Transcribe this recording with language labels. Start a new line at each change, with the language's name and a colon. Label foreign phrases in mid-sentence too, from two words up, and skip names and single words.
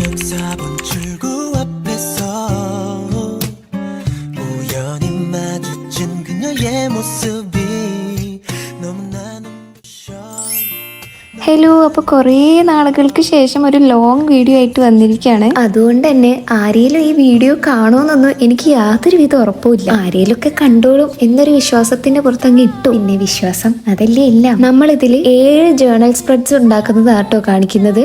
Korean: 4번 출구 앞에서 우연히 마주친 그녀의 모습이 너무나 눈부셔.
Malayalam: ഹലോ, അപ്പോൾ കുറേ നാളുകൾക്ക് ശേഷം ഒരു ലോങ് വീഡിയോ ആയിട്ട് വന്നിരിക്കുകയാണ്. അതുകൊണ്ട് തന്നെ ആരെങ്കിലും ഈ വീഡിയോ കാണുമെന്നൊന്നും എനിക്ക് യാതൊരു വിധ ഉറപ്പുമില്ല. ആരെങ്കിലുമൊക്കെ കണ്ടോളും എന്നൊരു വിശ്വാസത്തിന്റെ പുറത്തങ്ങ് ഇട്ടു. പിന്നെ വിശ്വാസം അതല്ലേ എല്ലാം. നമ്മളിതിൽ 7
English: journal spreads
Malayalam: ഉണ്ടാക്കുന്നതാട്ടോ കാണിക്കുന്നത്.